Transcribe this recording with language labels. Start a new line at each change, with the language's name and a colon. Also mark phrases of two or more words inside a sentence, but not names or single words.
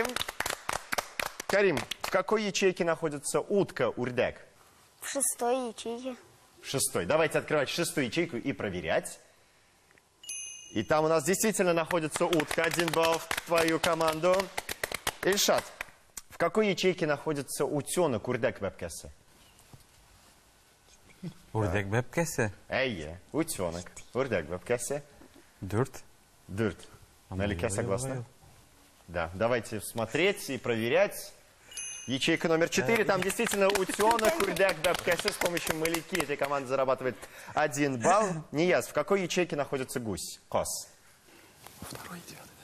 Russian: Карим, в какой ячейке находится утка, урдяк? В 6-й ячейке. В 6-й. Давайте открывать 6-ю ячейку и проверять. И там у нас действительно находится утка. 1 балл в твою команду. Ильшат, В какой ячейке находится утенок
Tatar: урдак бәпкәсе? Үрдәк бәпкәсе. Әйе, утенок, урдак бәпкәсе. 4. Дырт.
Russian: Малика согласна? Да, давайте смотреть и проверять. Ячейка номер 4, там действительно утенок,
Tatar: урдак, бәпкәсе.
Russian: С помощью Малики этой команды зарабатывает 1 балл. Нияз, в какой ячейке находится гусь?
Tatar: Кос.
Russian: Второй, 9.